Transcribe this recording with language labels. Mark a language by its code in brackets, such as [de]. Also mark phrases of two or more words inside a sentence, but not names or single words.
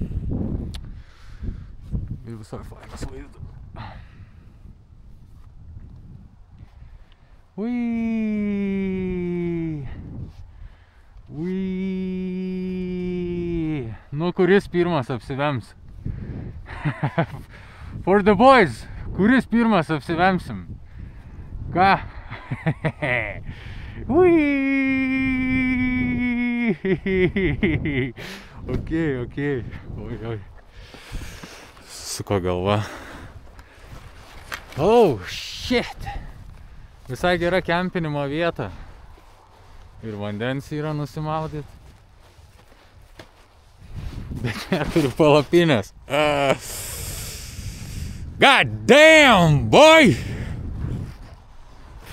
[lt] Ir visai fainas vaizdas. Uiii. Uiii. Nu, kuris pirmas apsivems? [en] For the boys, [lt] kuris pirmas apsivemsim? Ką? Uiii. Ok. Oi. Suko galva. [en] Oh, shit. [lt] Visai gera kempinimo vieta. Ir vandens yra nusimaudyt. Bet neturiu palapinės. [en] God damn, boy!